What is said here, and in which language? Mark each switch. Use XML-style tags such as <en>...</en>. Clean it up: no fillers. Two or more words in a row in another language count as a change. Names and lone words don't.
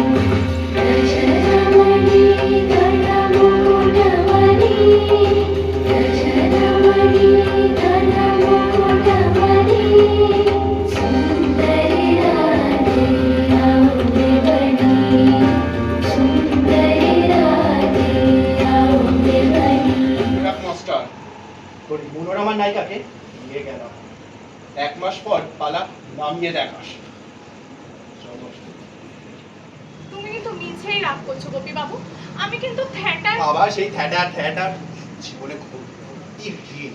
<sa>ब्रजरमणि गणमुकुटमणि, ब्रजरमणि गणमुकुटमणि, सुंदरी राधे अविपनी, सुंदरी राधे अविपनी।</sa> <bn>মাস্টার, তোর মনোরমার নায়িকাকে নিয়ে গেল, 1 মাস পর পালা নামিয়ে দেখাস। তুমি কিন্তু মিছেই রাগ করছো গোপী বাবু। আমি কিন্তু থ্যাটার আবার সেই থ্যাটার থ্যাটার, জীবনে খুব ইরিটেট।</bn>